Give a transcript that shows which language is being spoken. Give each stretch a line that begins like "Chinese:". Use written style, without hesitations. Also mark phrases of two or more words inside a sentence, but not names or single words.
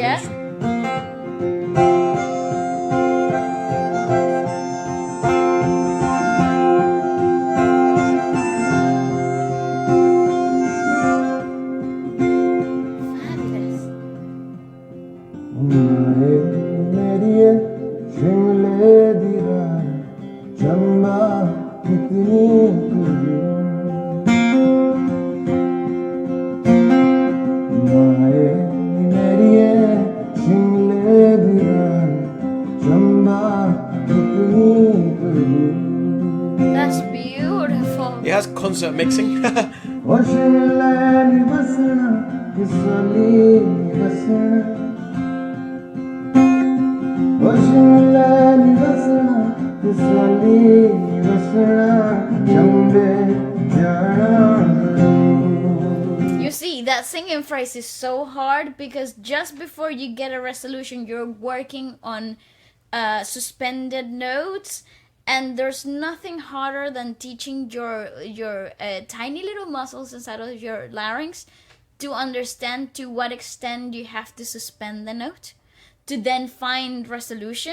English: Yeah. industry. Fabulous.
Sirmauri: मेरी शिमले दी रात चंबा कितनी माए मेरी शिमले दी रात चंबा कितनी
English: That's beautiful. It has concert mixing.
Sirmauri: और शिमले नी बसना किसली बसना और शिमले नी बसना किसली बसना चंबे जाना
English: You see, that singing phrase is so hard because just before you get a resolution, you're working on suspended notes, and there's nothing harder than teaching your tiny little muscles inside of your larynx to understand to what extent you have to suspend the note to then find resolution.